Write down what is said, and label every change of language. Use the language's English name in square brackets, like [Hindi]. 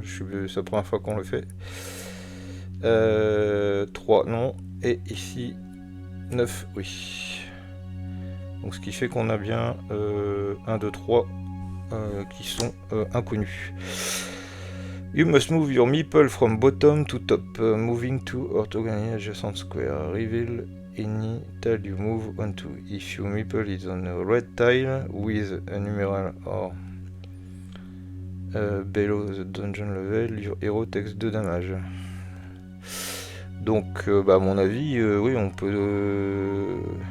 [French] C'est la première fois qu'on le fait. 3, non. Et ici, 9, oui. Donc, ce qui fait qu'on a bien 1, 2, 3 qui sont inconnus. [English] You must move your meeple from bottom to top, moving to orthogonally adjacent square. Reveal any tile you move onto. If your meeple is on a red tile with a numeral or below the dungeon level, your hero takes 2 damage. [French] Donc, à mon avis, oui, on peut...